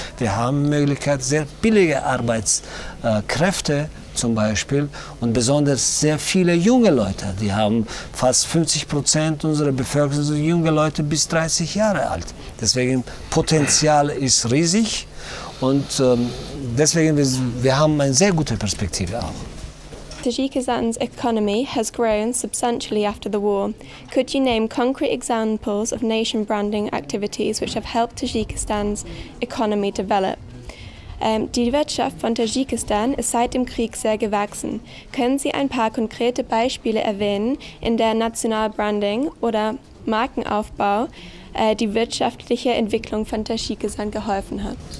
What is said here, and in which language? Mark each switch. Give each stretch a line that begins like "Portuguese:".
German: Wir haben Möglichkeit, sehr billige Arbeitskräfte zum Beispiel und besonders sehr viele junge Leute. Die haben fast 50% unserer Bevölkerung sind junge Leute bis 30 Jahre alt. Deswegen Potenzial ist riesig und deswegen wir haben eine sehr gute Perspektive auch.
English: Tajikistan's economy has grown substantially after the war. Could you name concrete examples of nation branding activities which have helped Tajikistan's economy develop?
German: Die Wirtschaft von Tadschikistan ist seit dem Krieg sehr gewachsen. Können Sie ein paar konkrete Beispiele erwähnen, in der Nationalbranding oder Markenaufbau die wirtschaftliche Entwicklung von Tadschikistan geholfen hat?